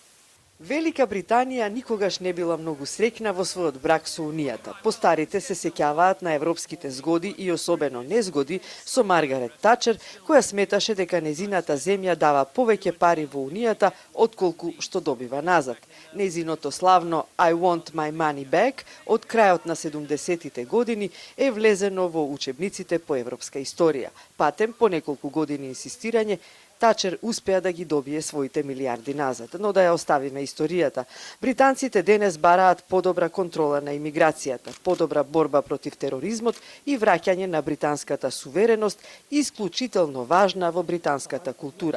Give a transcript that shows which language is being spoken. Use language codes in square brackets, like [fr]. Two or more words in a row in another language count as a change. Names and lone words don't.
[mk] Велика Британија никогаш не била многу среќна во својот брак со Унијата. Постарите се сеќаваат на европските згоди и особено незгоди со Маргарет Тачер, која сметаше дека незината земја дава повеќе пари во Унијата отколку што добива назад. Незиното славно [en] I want my money back [mk] од крајот на 70-тите години е влезено во учебниците по европска историја. Патем, по неколку години инсистирање, Тачер успеа да ги добие своите милиарди назад, но да ја оставиме историјата. Британците денес бараат подобра контрола на имиграцијата, подобра борба против тероризмот и враќање на британската сувереност, исклучително важна во британската култура.